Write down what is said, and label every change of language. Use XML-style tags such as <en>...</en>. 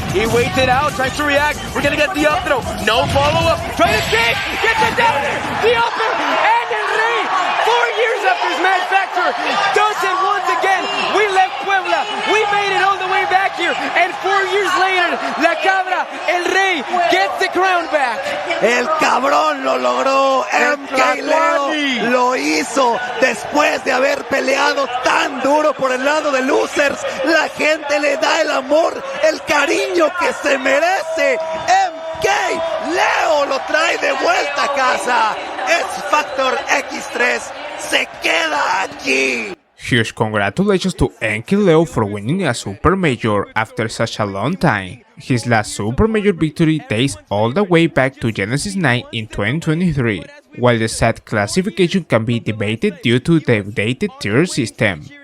<en>He waits it out, tries to react. We're gonna get the up throw, no follow-up, try to escape, gets the downer, the upper, and El Rey, 4 years after his match factor, does it once again. We left Puebla, we made it all the way back here, and 4 years later, La Cabra, El Rey, gets the crown back.</en> <es>El cabrón lo logró. MkLeo lo hizo después de haber peleado tan duro por el lado de losers. La gente le da el amor, el cariño que se merece. MkLeo lo trae de vuelta a casa. Es Factor X3 se queda aquí.</es> <en>Huge congratulations to MkLeo for winning a Supermajor after such a long time. His last Supermajor victory dates all the way back to Genesis 9 in 2023, while the set classification can be debated due to the updated tier system.</en>